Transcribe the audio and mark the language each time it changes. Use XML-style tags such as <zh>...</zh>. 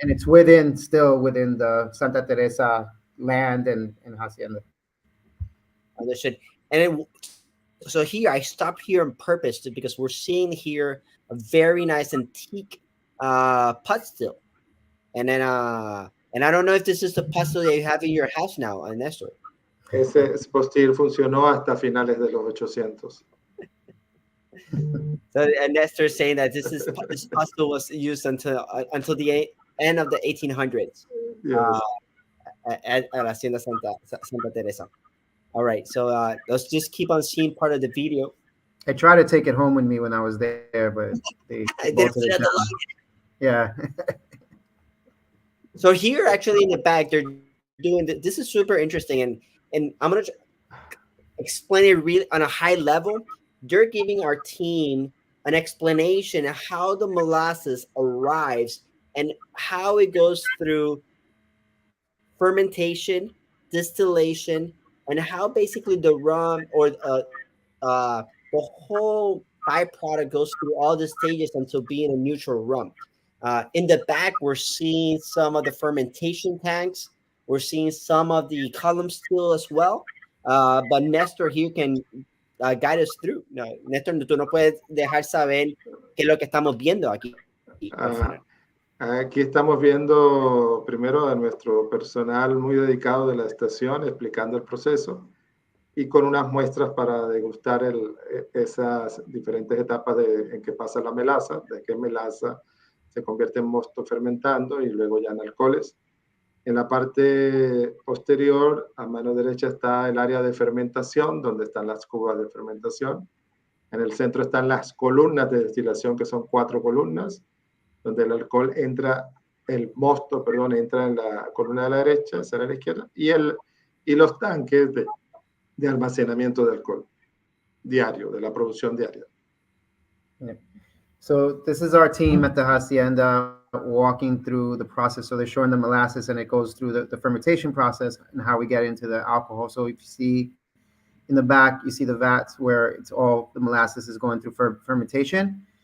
<en>And it's still within the Santa Teresa land and hacienda. Understood. So here I stopped here on purpose because we're seeing here a very nice antique pot still, and then and I don't know if this is the pot still that you have in your house now, Nestor.</en> <es>Ese postil funcionó hasta finales de los 800.</es> <en>So Nestor is saying that this pot still was used until the end of the 1800s. Yes. At Hacienda Santa Teresa. All right, so let's just keep on seeing part of the video. I tried to take it home with me when I was there, but they bolted it down. Yeah. So here, actually, in the back, they're doing this is super interesting, and I'm gonna explain it really on a high level. They're giving our team an explanation of how the molasses arrives and how it goes through fermentation, distillation, and how basically the rum or the whole byproduct goes through all the stages until being a neutral rum. In the back, we're seeing some of the fermentation tanks. We're seeing some of the columns still as well. But Nestor here can guide us through.</en> <es>No, Nestor, tú no puedes dejar saber qué es lo que estamos viendo aquí. Aquí estamos viendo primero a nuestro personal muy dedicado de la estación explicando el proceso y con unas muestras para degustar esas diferentes etapas en que pasa la melaza, de que melaza se convierte en mosto fermentando y luego ya en alcoholes. En la parte posterior, a mano derecha, está el área de fermentación, donde están las cubas de fermentación. En el centro están las columnas de destilación, que son 4 columnas, donde el alcohol entra, el mosto, perdón, entra en la columna de la derecha, esa era la izquierda, y los tanques de almacenamiento de alcohol diario, de la producción diaria.</es> <en>Yeah. So this is our team at the hacienda walking through the process. So they're showing the molasses and it goes through the fermentation process and how we get into the alcohol. So if you see in the back, you see the vats where it's all the molasses is going through fermentation.</en>